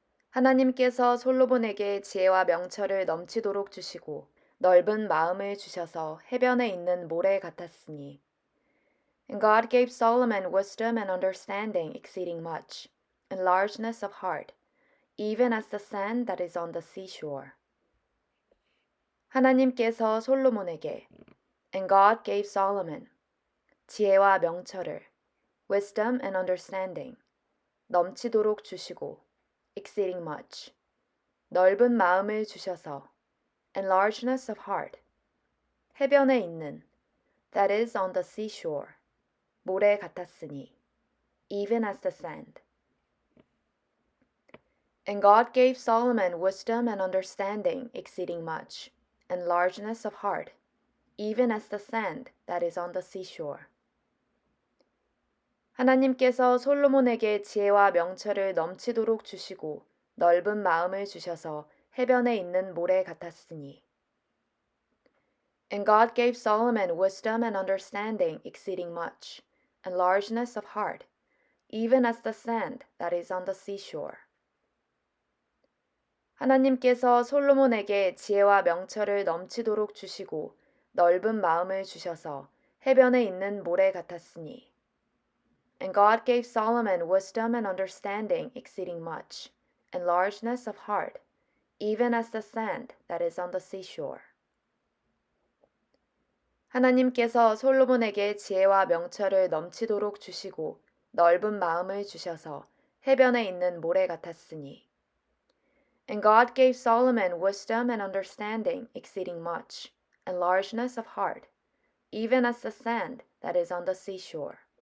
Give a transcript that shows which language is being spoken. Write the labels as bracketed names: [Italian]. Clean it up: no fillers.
[Korean] 하나님께서 솔로몬에게 지혜와 명철을 넘치도록 주시고 넓은 마음을 주셔서 해변에 있는 모래 같았으니. [English] And God gave Solomon wisdom and understanding exceeding much, and largeness of heart, even as the sand that is on the seashore. [Korean] 하나님께서 솔로몬에게 [English] And God gave Solomon [Korean] 지혜와 명철을 [English] wisdom and understanding [Korean] 넘치도록 주시고 [English] exceeding much [Korean] 넓은 마음을 주셔서 [English] and largeness of heart [Korean] 해변에 있는 [English] that is on the seashore [Korean] 모래 같았으니 [English] even as the sand. And God gave Solomon wisdom and understanding exceeding much and largeness of heart even as the sand that is on the seashore. [Korean] 하나님께서 솔로몬에게 지혜와 명철을 넘치도록 주시고 넓은 마음을 주셔서 해변에 있는 모래 같았으니. [English] And God gave Solomon wisdom and understanding exceeding much, and largeness of heart, even as the sand that is on the seashore. [Korean] 하나님께서 솔로몬에게 지혜와 명철을 넘치도록 주시고 넓은 마음을 주셔서 해변에 있는 모래 같았으니. [English] And God gave Solomon wisdom and understanding exceeding much, and largeness of heart, even as the sand that is on the seashore. [Korean] 하나님께서 솔로몬에게 지혜와 명철을 넘치도록 주시고 넓은 마음을 주셔서 해변에 있는 모래 같았으니. [English] And God gave Solomon wisdom and understanding exceeding much, and largeness of heart, even as the sand that is on the seashore.